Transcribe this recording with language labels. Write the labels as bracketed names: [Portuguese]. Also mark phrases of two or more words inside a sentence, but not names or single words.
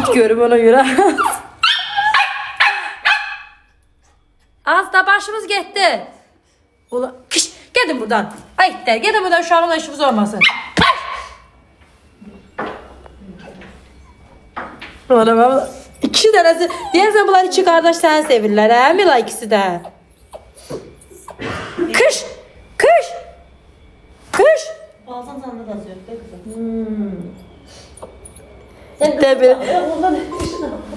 [Azerbaijani] İt görüb ona görə. Az da başımız getdi. Ola, kış, gedin buradan. Ay itlər, gedin buradan, uşağımla işimiz olmasın. Ona bax. İkisi dənəsi, deyəsən bunlar iki qardaş səni sevirlər, hə? Mila ikisi də. Kış, kış, kış. [Turkish] Bazen sende de az yok değil mi kızım? Tabii. [Azerbaijani] Ondan ötürü.